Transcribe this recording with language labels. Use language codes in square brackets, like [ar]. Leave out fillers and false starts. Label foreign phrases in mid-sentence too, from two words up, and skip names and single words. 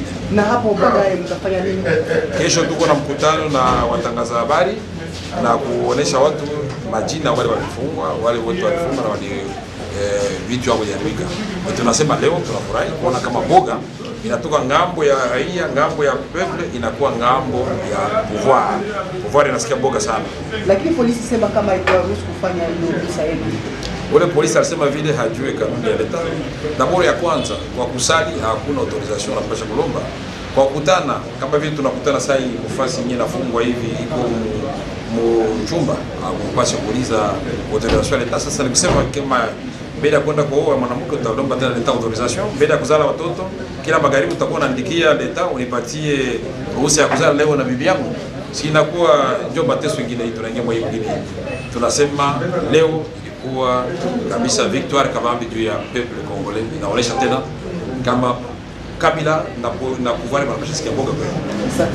[sw] Na hapo baadaye mtafanya nini? Kesho tuko na mkutano na watangaza habari na kuonesha watu majina wale walifungwa, wale wote walifungwa na wale vitu hapo yalika. Tunasema leo tunafurahi kuona kama boga inatoka ngambo ya raia, ngambo ya peuple, inakuwa ngambo ya pouvoir. Pouvoir inasikia boga sana. Lakini polisi sema kama itaruhusu kufanya hilo bisa yenu. Ule polisi alisema vile hajui kanuni ya leta. Daboro ya kwanza, kwa kusali hakuna autorisation na pasha kulomba. Kwa kukutana kama vile tunakutana sasa hii nafasi nyingine nafungwa hivi iko mchumba akupasha kuuliza autorisation ya leta. Sasa nikusema kama mbele ya kwenda kuoa mwanamke utaomba tena leta autorisation, mbele ya kuzala watoto kila magharibi utakuwa unaandikia leta unipatie ruhusa ya kuzala leo na bibi yangu. Si inakuwa ndio mateso mengine hii tunaingia mwa nyingine. Tunasema leo ilikuwa kabisa victoire kabambi juu ya [fr] peuple congolais, [sw] inaonesha tena kama Kabila na pouvoir wanashisikia boga kweli.